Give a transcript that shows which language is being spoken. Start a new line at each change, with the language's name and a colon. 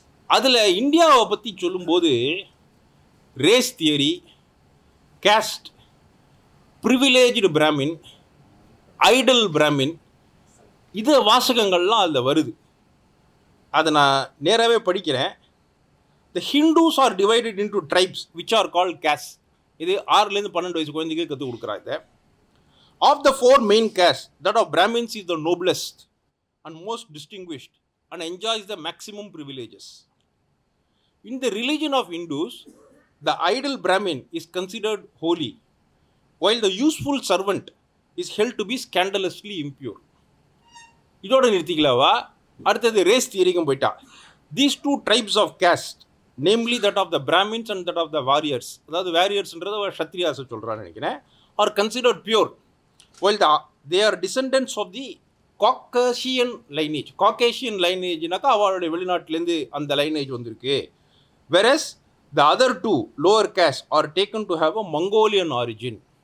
Tamil: அதில் இந்தியாவை பற்றி சொல்லும்போது race theory, caste, privileged Brahmin, Idol Brahmin, இது வாசகங்கள்லாம் அதில் வருது. அதை நான் நேராகவே படிக்கிறேன்.
English: The Hindus are divided into tribes which are called castes.
Tamil: இது 6லேருந்து 12 வயசு குழந்தைக்கு கற்றுக் கொடுக்குறாங்க.
English: Of the 4 main castes, that of Brahmins is the noblest and most distinguished and enjoys the maximum privileges. In the religion of Hindus, the idle Brahmin is considered holy, while the useful servant is held to be scandalously impure.
Tamil: இதோட நிறுத்திக்கலாவா? அடுத்தது race தியரிக்கும் போயிட்டா.
English: These 2 tribes of caste, namely that of the Brahmins and that of the warriors,
Tamil: அதாவது வாரியர்ஸ்ன்றத க்ஷத்ரியாஸை சொல்கிறான்னு நினைக்கிறேன்,
English: are considered pure, while they are descendants of the Caucasian lineage.
Tamil: Caucasian lineageனாக்கா அவளுடைய வெளிநாட்டிலேருந்து அந்த lineage வந்திருக்கு.
English: Whereas the other 2 lower castes are taken to have a Mongolian origin.